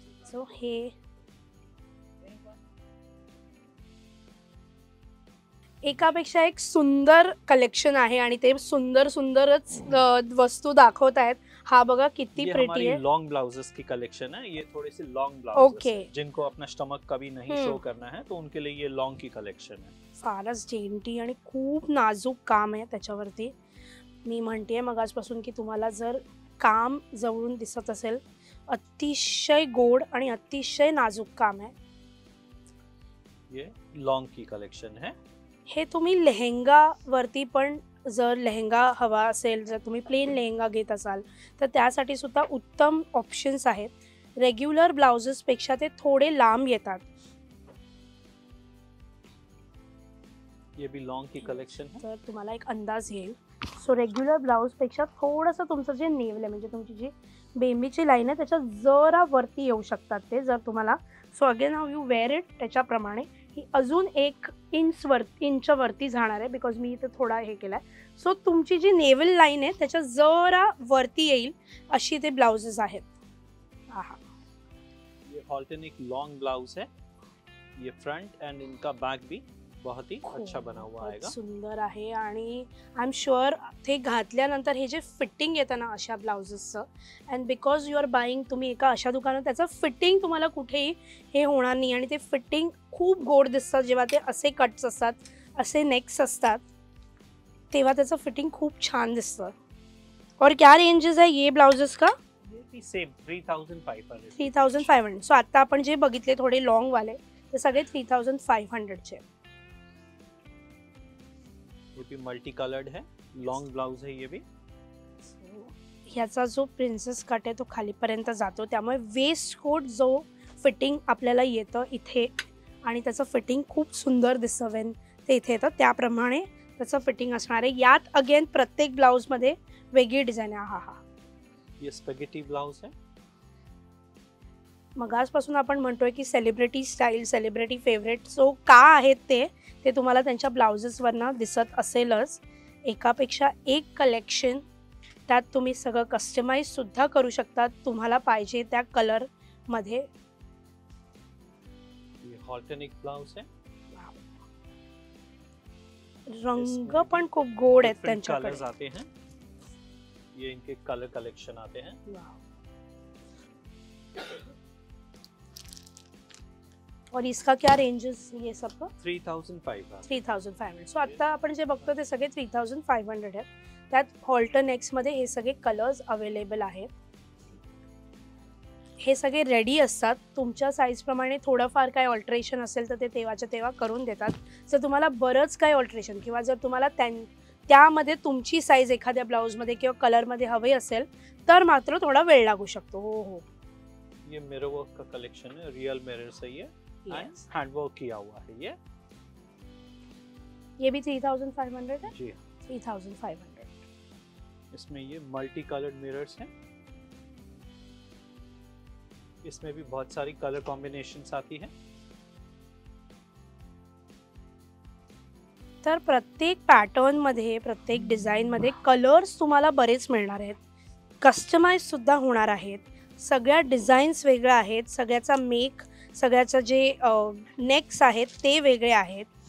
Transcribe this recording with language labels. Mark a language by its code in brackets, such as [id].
[mr] So हे एकापेक्षा एक सुंदर कलेक्शन आहे आणि ते सुंदर सुंदरच वस्तू दाखवत आहेत. हा बघा किती प्रिटी है. [hi] लॉन्ग ब्लाउजेस की कलेक्शन है. ये थोड़े से लॉन्ग ब्लाउजेस [en] Okay. [hi] जिनको अपना स्टमक कभी नहीं शो करना है तो उनके लिए ये लॉन्ग की कलेक्शन है. [mr] फारच डेंटी आणि खूप नाजूक काम आहे त्याच्यावरती. मी म्हणतेय मगाचपासून की तुम्हाला जर काम जवळून दिसत असेल, अतिशय गोड आणि अतिशय नाजूक काम आहे. [hi] ये लॉन्ग की कलेक्शन है. [mr] हे तुम्ही लेहेंगा वरती पण जर लेहंगा हवा असेल, जर तुम्ही प्लेन लेहंगा घेत असाल तर त्यासाठी सुद्धा उत्तम ऑप्शन्स आहेत. रेग्युलर ब्लाउजेसपेक्षा ते थोडे लांब येतात. [hi] ये भी लॉन्ग की कलेक्शन है. [mr] तर तुम्हाला एक अंदाज येईल. सो रेग्युलर ब्लाउजपेक्षा थोडंसं तुमचं जे नेवल आहे म्हणजे तुमची जी बेंबीची लाईन आहे त्याच्या जरा वरती येऊ शकतात ते, जर तुम्हाला. [en] so again how you wear it [mr] त्याच्याप्रमाणे ही अजून 1 इंच वरती जाणार आहे, बिकॉज मी इथे थोडा हे केला आहे. सो तुमची जी नेवल लाईन आहे त्याच्या जरा वरती येईल अशी ते ब्लाउजेस आहेत. [hi] ये ऑल्टरनेट लॉन्ग ब्लाउज है. ये फ्रंट एंड इनका बैक भी बहुत ही अच्छा बना हुआ आएगा. [mr] सुंदर आहे आणि आय एम शुअर ते घातल्यानंतर हे जे फिटिंग येतं ना अशा ब्लाउजेसचं, [en] and because you are buying, [mr] तुम्ही एका अशा दुकानात त्याचं फिटिंग तुम्हाला कुठेही हे होणार नाही आणि ते फिटिंग खूप गोड दिसतं. जेव्हा ते असे कट्स असतात, असे नेक्स असतात, तेव्हा त्याचं फिटिंग खूप छान दिसतं. [hi] और क्या रेंजेस आहे ये ब्लाउजेस का? ये भी सेम 3500. 3500. [mr] सो आता आपण जे बघितले थोडे लॉंग वाले ते सगळे 3500 चे. [hi] ये भी मल्टी कलर्ड है, लॉन्ग ब्लाउज है ये भी. [mr] ह्याचा जो प्रिन्सेस कट आहे तो खालीपर्यंत जातो, त्यामुळे वेस्ट कोट जो फिटिंग आपल्याला येतं इथे आणि त्याचं फिटिंग खूप सुंदर दिसतं वेन ते इथे येतं, त्याप्रमाणे त्याचं फिटिंग असणार आहे. यात अगेन प्रत्येक ब्लाउजमध्ये वेगळी डिझाईन आहे. [hi] ये स्पॅगेटी ब्लाउज है. [mr] मग आजपासून आपण म्हणतोय की celebrity style, celebrity favourite, so का आहेत ते तुम्हाला त्यांच्या ब्लाउजेसवरनं दिसत असेलच. एकापेक्षा एक कलेक्शन, त्यात तुम्ही सगळं कस्टमाइजसुद्धा करू शकता तुम्हाला पाहिजे त्या कलरमध्ये. [hi] ये ऑल्टरनेट ब्लाउज है. [mr] रंग पण खूप गोड आहेत त्यांच्याकडे. [hi] कलर्स आते हैं, ये इनके कलर कलेक्शन आते हैं. और इसका क्या रेंजेस ये सबका? 3500. 3500. [mr] सो आता आपण जे बघतो ते सगळे 3500 आहेत. त्यात ऑल्टरनेट्समध्ये हे सगळे कलर्स अवेलेबल आहेत. हे सगळे रेडी असतात. तुमच्या साईजप्रमाणे थोडंफार काय ऑल्टरेशन असेल तर ते तेव्हाच्या तेव्हा करून देतात. जर तुम्हाला बरंच काय ऑल्टरेशन किंवा जर तुम्हाला त्यामध्ये तुमची साईज एखाद्या ब्लाऊजमध्ये किंवा कलरमध्ये हवी असेल तर मात्र थोडा वेळ लागू शकतो. हो. [hi] ये मिरर वर्क का कलेक्शन है, रियल मिरर से ये हैंड वर्क किया हुआ है. ये भी 3500 है. जी 3500. इसमें ये मल्टी कलर्ड मिरर्स हैं. इसमें भी बहुत सारी कलर कॉम्बिनेशंस आती हैं. [mr] तर प्रत्येक पॅटर्नमध्ये, प्रत्येक डिझाईनमध्ये कलर्स तुम्हाला बरेच मिळणार आहेत. कस्टमाइजसुद्धा होणार आहेत. सगळ्या डिझाईन्स वेगळ्या आहेत. सगळ्याचा मेक, सगळ्याचं जे नेक्स आहेत ते वेगळे आहेत.